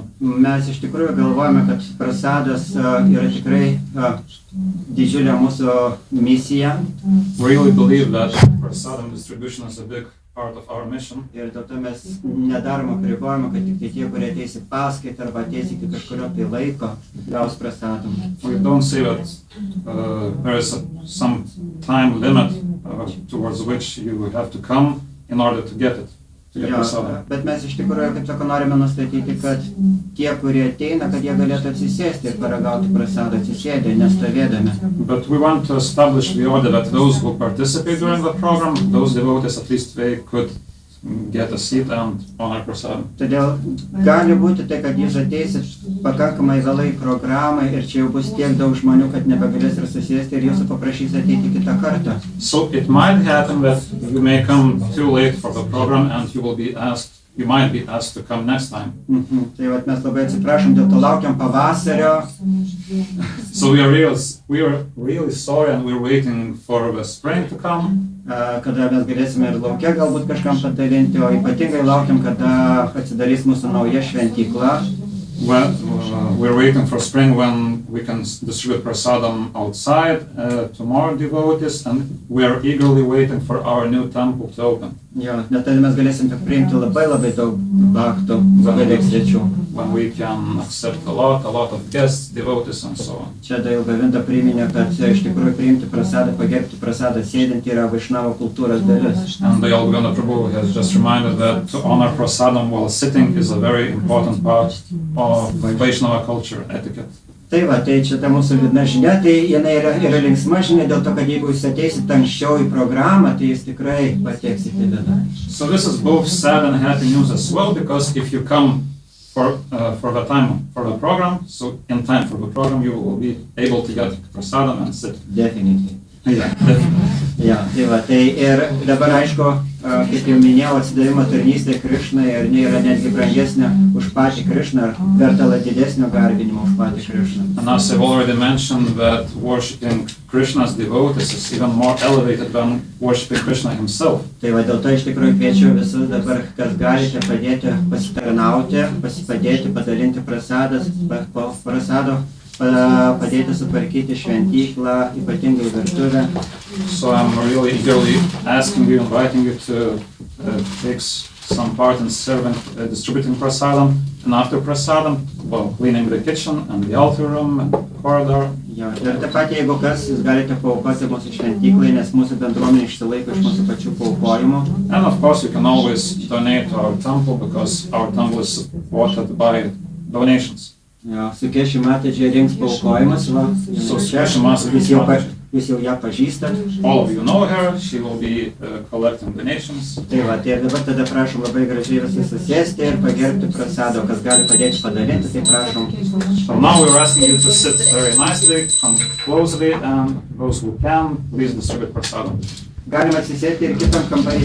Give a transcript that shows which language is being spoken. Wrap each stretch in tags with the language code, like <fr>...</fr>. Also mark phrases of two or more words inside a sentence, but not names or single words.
<lt>Mes iš tikrųjų galvojame, kad prasadas yra tikrai didžiulė mūsų misija.</lt> <en>We really believe that prasadam distribution is a big part of our mission.</en> <lt>Ir dėl to mes nedarom apribojimo, kad tik tie, kurie ateis į paskaitą arba ateis iki kažkurio tai laiko, gaus prasadam.</lt> <en>We don't say that there is some time limit towards which you have to come in order to get it.</en> <lt>Bet mes iš tikrųjų, kaip sako, norime nustatyti, kad tie, kurie ateina, kad jie galėtų atsisėsti ir paragauti prasadą atsisėdę, nestovėdami.</lt> <en>But we want to establish the order that those who participate during the program, those devotees, at least they could get a seat and honor prasadam.</en> <lt>Todėl gali būti tai, kad jūs ateisit pakankamai vėlai programai ir čia jau bus tiek daug žmonių, kad nebegalės ir susėsti ir jūsų paprašys ateiti kitą kartą.</lt> <en>So it might happen that you may come too late for the program and you might be asked to come next time.</en> <lt>Tai vat mes labai atsiprašom, dėl to laukiam pavasario.</lt> <en>So we are really sorry and we're waiting for the spring to come.</en> <lt>Kada mes galėsime ir lauke galbūt kažkam padalinti, o ypatingai laukiam, kada atsidarys mūsų nauja šventykla.</lt> <en>Well, we're waiting for spring when we can distribute prasadam outside to more devotees, and we are eagerly waiting for our new temple to open.</en> <lt>Jo, net tada mes galėsim priimti labai daug bhaktų, labai daug svečių.</lt> <en>When we can accept a lot of guests, devotees and so on.</en> <lt>Čia Govinda priminė, kad iš tikrųjų priimti prasadą, pagerbti prasadą sėdint yra Vaishnava kultūros dalis.</lt> <en>And the Govinda Prabhu has just reminded that to honor prasadam while sitting is a very important part of Vaishnava culture etiquette.</en> <lt>Tai va, tai čia ta mūsų liūdna žinia, tai jinai yra linksma žinia dėl to, kad jeigu jūs ateisit anksčiau į programą, tai jūs tikrai pateksit į bėdą.</lt> <en>So this is both sad and happy news as well, because if you come for the time for the program, so in time for the program, you will be able to get prasadam and sit. Definitely. Yeah, definitely.</en> <lt>Ja, tai va, tai ir dabar aišku, kaip jau minėjau, atsidavimo tarnystė Krišnai, ar ne yra netgi brangesnė už patį Krišną, ar verta didesnio garbinimo už patį Krišną.</lt> <en>And as I've already mentioned, that worshipping Krishna's devotees is even more elevated than worshipping Krishna himself.</en> <lt>Tai va dėl to iš tikrųjų kviečiu visus dabar, kas galite padėti pasitarnauti, padėti padalinti prasadas, prasado, padėti sutvarkyti šventyklą, ypatingai virtuvę.</lt> <en>So I'm really eagerly asking you, inviting you to take some part in serving, distributing prasadam, and after prasadam, well, cleaning the kitchen and the altar room and corridor.</en> <lt>Jo, ir taip pat, jeigu kas, jūs galite paaukoti mūsų šventyklai, nes mūsų bendruomenė išsilaiko iš mūsų pačių paaukojimų.</lt> <en>And of course, you can always donate to our temple because our temple is supported by donations.</en> <lt>Jo, su Kešimata čia rinks paaukojimas, va. Jūs jau ją pažįstat.</lt> <en>All of you know her, she will be collecting donations.</en> <lt>Tai va, tai dabar tada prašom labai gražiai visi susėsti ir pagerbti prasado, kas gali padėti padalinti, tai prašom.</lt> <en>So now we're asking you to sit very nicely, come closely, and those who can, please distribute prasadam.</en> <lt>Galima atsisėti ir kitam kambarį.</lt>